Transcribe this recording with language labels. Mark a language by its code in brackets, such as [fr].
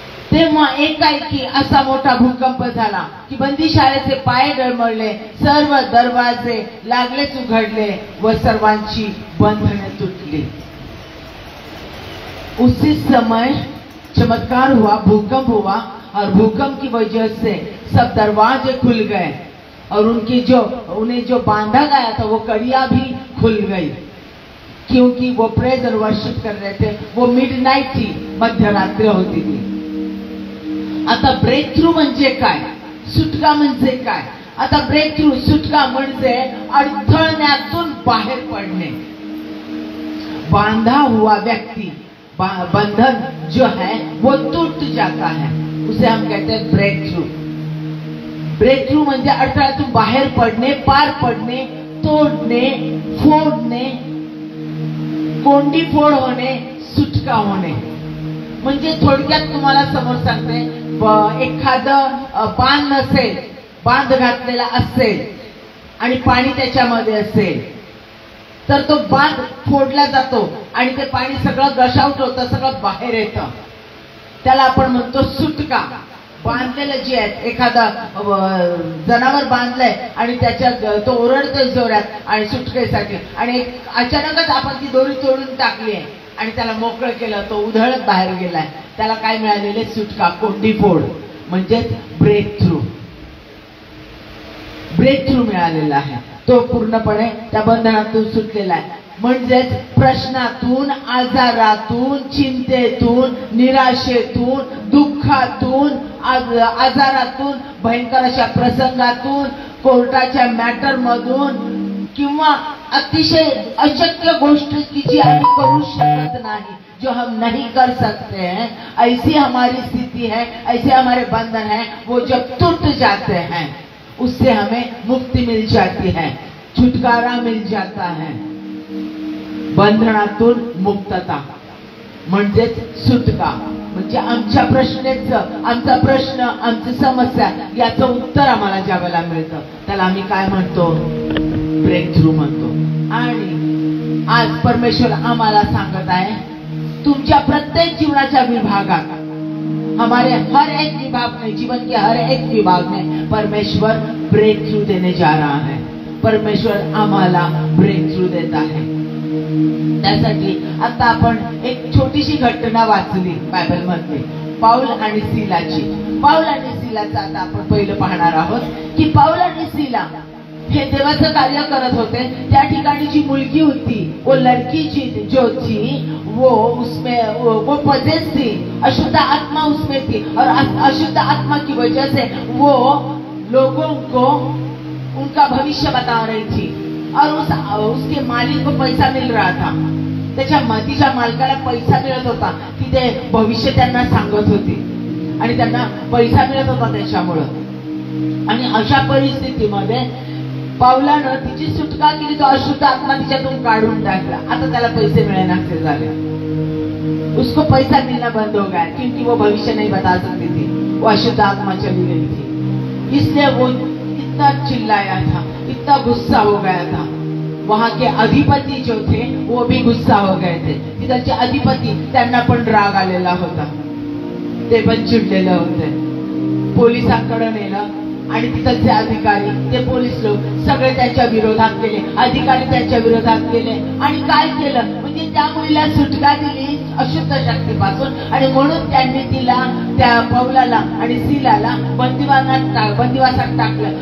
[mr] तेव्हा एकाएकी असा मोठा भूकंप झाला की बंदीशाळेचे पाय डळमळले, सर्व दरवाजे लागलेच उघडले व सर्वांची बंधने तुटली. [hi] उसी समय चमत्कार हुआ, भूकंप हुआ और भूकंप की वजह से सब दरवाजे खुल गए और उन्हें जो बांधा गया था वो कड़ियां भी खुल गई, क्योंकि वो प्रेज और वर्शिप कर रहे थे. वो मिडनाइट थी, [mr] मध्यरात्र होती थी. आता ब्रेक थ्रू म्हणजे काय, सुटका म्हणजे काय? आता ब्रेक थ्रू, सुटका म्हणजे अडथळ्यातून बाहेर पडणे. [hi] बांधा हुआ व्यक्ति, बंधन जो है वो टूट जाता है, उसे हम कहते हैं ब्रेक थ्रू. [mr] ब्रेक थ्रू म्हणजे अडथळ्यातून बाहेर पडणे, पार पडणे, तोडणे, फोडणे, कोंडी फोड होणे, सुटका होणे. म्हणजे थोडक्यात तुम्हाला समोर सांगते, एखादं बांध नसेल, बांध घातलेला असेल आणि पाणी त्याच्यामध्ये असेल तर तो बांध फोडला जातो आणि ते पाणी सगळं गशाऊट होतं, सगळं बाहेर येतं. त्याला आपण म्हणतो सुटका. बांधलेलं जे आहे, एखादा जनावर बांधलंय आणि त्याच्यात तो ओरडतोय जोरात आणि सुटकेसाठी, आणि अचानकच आपण ती दोरी तोडून टाकली आहे आणि त्याला मोकळं केलं, तो उधळत बाहेर गेलाय, त्याला काय मिळालेले? सुटका, कोंडी फोड, म्हणजेच ब्रेक थ्रू. ब्रेक थ्रू मिळालेला आहे. तो पूर्णपणे त्या बंधनातून सुटलेला आहे. म्हणजेच प्रश्नातून, आजारातून, चिंतेतून, निराशेतून, दुःखातून, आजारातून, भयंकर अशा प्रसंगातून, कोर्टाच्या मॅटर मधून, किंवा अतिशय अशक्य गोष्ट [hi] की जी हम करू शकत नहीं, जो हम नहीं कर सकते हैं, ऐसी हमारी स्थिति है, ऐसे हमारे बंधन है, वो जब टूट जाते हैं उससे हमें मुक्ति मिल जाती है, छुटकारा मिल जाता है. [mr] बंधनातून मुक्तता म्हणजेच सुटका. म्हणजे आमच्या प्रश्नेचं, आमचा प्रश्न, आमची समस्या याचं उत्तर आम्हाला ज्या वेळेला मिळतं त्याला आम्ही काय म्हणतो? ब्रेक थ्रू म्हणतो. आणि आज परमेश्वर आम्हाला सांगत आहे, तुमच्या प्रत्येक जीवनाच्या विभागात, [hi] हमारे हर एक विभाग में, जीवन के हर एक विभाग में परमेश्वर ब्रेक थ्रू देने जा रहा है. [mr] परमेश्वर आम्हाला ब्रेक थ्रू देत आहे. त्यासाठी आता आपण एक छोटीशी घटना वाचली बायबल मध्ये, पाऊल आणि सीलाची. पाऊल आणि सीलाचं आता आपण पहिलं पाहणार आहोत की पाऊल आणि सीला हे देवाचं कार्य करत होते. त्या ठिकाणी जी मुलगी होती, [hi] वो लड़की जो थी, वो उसमें वो पजेस थी, अशुद्ध आत्मा उसमें थी, और अशुद्ध आत्मा की वजह से वो लोगों को उनका भविष्य बता रही थी, और उसके मालिक को पैसा मिल रहा था. [mr] त्याच्या तिच्या मालकाला पैसा मिळत होता की ते भविष्य त्यांना सांगत होती आणि त्यांना पैसा मिळत होता त्याच्यामुळं. आणि अशा परिस्थितीमध्ये पावलानं तिची सुटका केली. तो अशुद्ध आत्मा तिच्यातून काढून टाकला. आता त्याला पैसे मिळण्याचे झाले. [hi] उसको पैसा मिलना बंद हो गया क्योंकि वो भविष्य नहीं बता सकती थी, वो अशुद्ध आत्मा चली गई थी. इसलिए वो इतना चिल्लाया था, इतना गुस्सा हो गया था. वहां के अधिपति जो थे वो भी गुस्सा हो गए थे. [mr] तिथलचे अधिपती त्यांना पण राग आलेला होता, ते पण चिडलेले होते. पोलिसांकडे नेलं आणि तिथलचे अधिकारी, ते पोलीस लोक सगळे त्यांच्या विरोधात गेले, अधिकारी त्यांच्या विरोधात गेले. आणि काय केलं? म्हणजे त्या मुलीला सुटका दिली अशुद्ध शक्तीपासून, आणि म्हणून त्यांनी तिला, त्या पौलाला आणि सीलाला बंदिवासात टाकलं.